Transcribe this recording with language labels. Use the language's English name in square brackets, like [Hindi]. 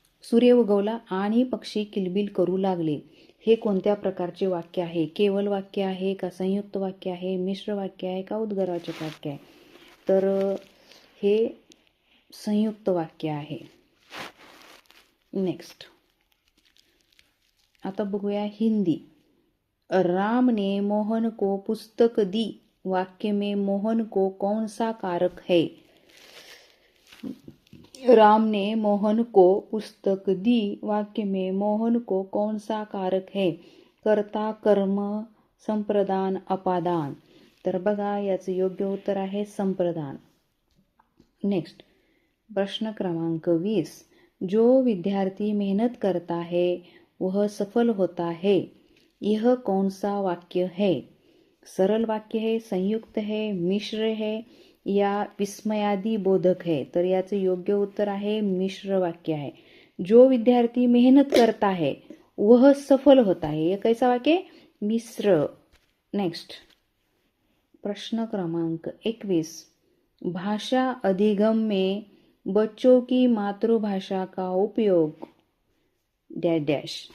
[Marathi] सूर्य उगवला आणि पक्षी किलबिल करू लागले हे कोणत्या प्रकारचे वाक्य आहे? केवळ वाक्य आहे का संयुक्त वाक्य आहे, मिश्र वाक्य आहे का उद्गारवाचक वाक्य आहे? तर हे संयुक्त वाक्य आहे. नेक्स्ट आता बघूया हिंदी. [Hindi] राम ने मोहन को पुस्तक दी वाक्य में मोहन को कौन सा कारक है? राम ने मोहन को पुस्तक दी वाक्य में मोहन को कौन सा कारक है? कर्ता, कर्म, संप्रदान, अपादान. [Marathi] तर बघा याचं योग्य उत्तर आहे संप्रदान. नेक्स्ट प्रश्न क्रमांक 20. [Hindi] जो विद्यार्थी मेहनत करता है वह सफल होता है यह कौन सा वाक्य है? सरल वाक्य है, संयुक्त है, मिश्र है या विस्मयादी बोधक है? [Marathi] तर याचं योग्य उत्तर आहे मिश्र वाक्य आहे. [Hindi] जो विद्यार्थी मेहनत करता है वह सफल होता है, यह कैसा वाक्य? मिश्र. [Marathi] नेक्स्ट प्रश्न क्रमांक 21. [Hindi] भाषा अधिगम में बच्चों की मातृभाषा का उपयोग डैश डैश.